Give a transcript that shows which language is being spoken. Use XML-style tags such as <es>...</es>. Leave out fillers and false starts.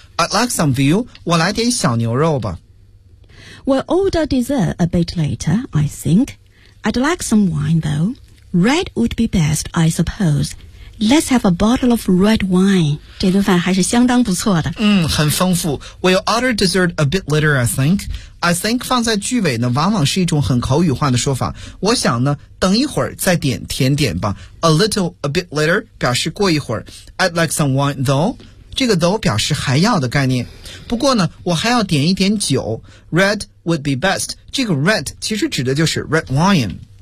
<en>I'd like some veal</en> <zh>我来点小牛肉吧</zh> <en>We'll order dessert a bit later I think I'd like some wine though Red would be best I supposeLet's have a bottle of red wine.</en> <zh>这顿饭还是相当不错的。嗯，很丰富。</zh> <en>We'll order dessert a bit later, I think.</en> <zh>I think 放在句尾呢，往往是一种很口语化的说法。我想呢，等一会儿再点甜点吧。</zh> <en>A little, a bit later</en> <zh>表示过一会儿。</zh> <en>I'd like some wine, though.</en> <zh>这个 though 表示还要的概念。不过呢，我还要点一点酒。</zh> <en>Red would be best.</en> <zh>这个 red 其实指的就是 red wine。</zh>